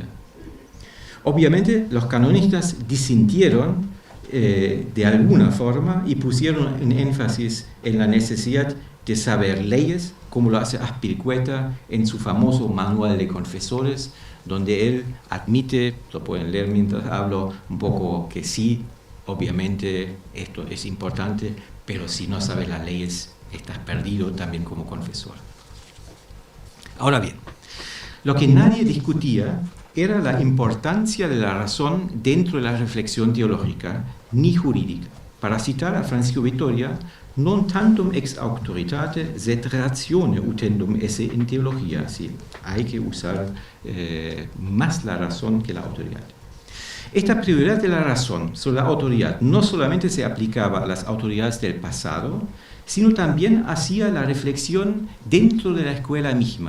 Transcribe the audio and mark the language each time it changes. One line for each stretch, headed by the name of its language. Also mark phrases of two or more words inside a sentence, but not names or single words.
Spanish: Obviamente, los canonistas disintieron de alguna forma y pusieron un énfasis en la necesidad de saber leyes, como lo hace Azpilicueta en su famoso Manual de Confesores, donde él admite, lo pueden leer mientras hablo, un poco que sí, obviamente esto es importante, pero si no sabes las leyes, estás perdido también como confesor. Ahora bien, lo que nadie discutía era la importancia de la razón dentro de la reflexión teológica ni jurídica. Para citar a Francisco Vitoria,
Latin: non tantum ex auctoritate sed ratione utendum esse in teología.
Spanish: Sí, hay que usar más la razón que la autoridad. Esta prioridad de la razón sobre la autoridad no solamente se aplicaba a las autoridades del pasado, sino también hacía la reflexión dentro de la escuela misma.